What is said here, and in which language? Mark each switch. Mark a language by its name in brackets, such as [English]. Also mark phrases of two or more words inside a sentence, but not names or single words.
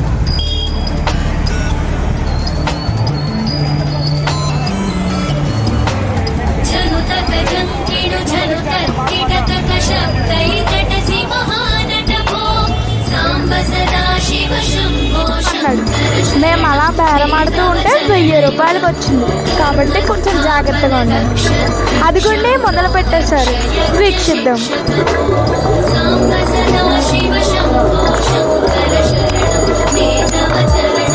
[Sanskrit] झनुतक जङ्किणु झनुतर्किटक शब्दैकटसि महानट भो साम्ब सदा शिव शम्भो [Telugu] మేము అలా బేరమాడుతూ ఉంటే 1000 రూపాయలకు వచ్చింది కాబట్టి కొంచెం జాగ్రత్తగా ఉండాలి. అదిగోండి మొదలు పెట్టేశారు. వీక్షిద్దాం. [Sanskrit] సాంబ సదా శివ శంభో శంకర శరణం మే తవ